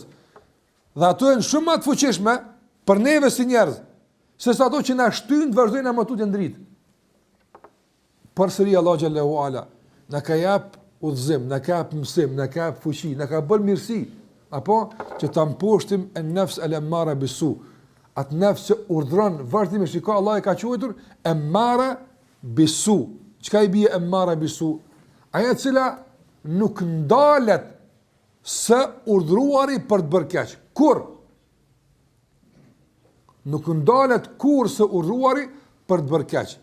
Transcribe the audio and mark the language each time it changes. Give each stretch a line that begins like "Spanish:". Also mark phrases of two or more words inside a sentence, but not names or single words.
Albanian: Dhe ato janë shumë më të fuqishme për neve si njerëz, sesa ato që na shtyn të vazhdojnë më tutje në dritë. Përsëri Allah
Arabic: جل وعلا
Albanian: na ka jap udhëzim, na ka jap mësim, na ka jap fuqi, na ka bërë mirësi, apo që ta mposhtim
Arabic: النفس الأمارة بالسوء.
Albanian: Atë nafs që urdhron vazhdimisht, shikoj Allah e ka quajtur
Arabic: أمارة بالسوء.
Albanian: Çka i bie
Arabic: أمارة بالسوء?
Albanian: Ajo e cila nuk ndalet së urdhruari për të bërë keq. Kur? Nuk ndalet kur së urdhruari për të bërë keq.